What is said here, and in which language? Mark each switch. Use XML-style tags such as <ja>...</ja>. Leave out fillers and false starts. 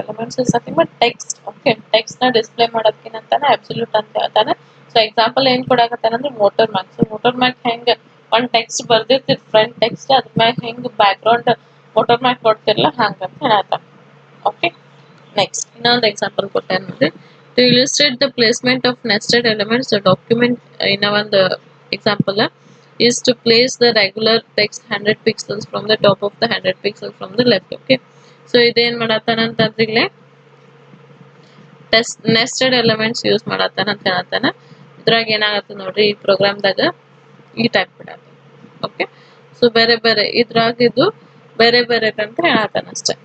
<en>Elements is nothing but text.</en> <kn>Okay, text ನ display ಮಾಡೋದಕ್ಕಿಂತಾನೆ absolute ಅಂತ ಹೇಳ್ತಾನೆ. ಸೊ ಎಕ್ಸಾಂಪಲ್ ಏನ್ ಕೊಡಾಕತ್ತಾನ ಅಂದ್ರೆ water mark. So water mark ಹೆಂಗ್ ಒಂದ್ ಟೆಕ್ಸ್ಟ್ ಬರ್ದಿರ್ತಿರ್ ಫ್ರಂಟ್ ಟೆಕ್ಸ್ಟ್ ಅದ್ರ ಮ್ಯಾಗ ಹೆಂಗ್ ಬ್ಯಾಕ್ ಗ್ರೌಂಡ್ ವಾಟರ್ ಮಾರ್ಕ್ ಕೊಡ್ತಿರ್ಲ ಹಂಗಂತ ಹೇಳತ್ತಾನ. ಓಕೆ, ನೆಕ್ಸ್ಟ್ ಇನ್ನೊಂದು ಎಕ್ಸಾಂಪಲ್ ಕೊಟ್ಟೇನೆ ನೋಡ್ರಿ.</kn> <en>To illustrate the placement of nested elements, the document in one example is to place the regular text 100 pixels from the top of the 100 pixels from the left.</en> <kn>Okay, so ಇದೇನ್ ಮಾಡತ್ತಾನ ಅಂತಂದ್ರೆ ಇಲ್ಲಿ nested elements use ಮಾಡತ್ತಾನ ಅಂತ ಹೇಳತ್ತಾನ. ಇದ್ರಾಗ ಏನಾಗತ್ತ ನೋಡ್ರಿ, ಈ ಪ್ರೋಗ್ರಾಮ್ದಾಗ ಈ type ಬಿಡತ್ತ. Okay, so ಬೇರೆ ಬೇರೆ ಇದ್ರಾಗ ಇದು ಬೇರೆ ಬೇರೆ ಅಂತ ಹೇಳತ್ತಾನ ಅಷ್ಟೇ.</kn>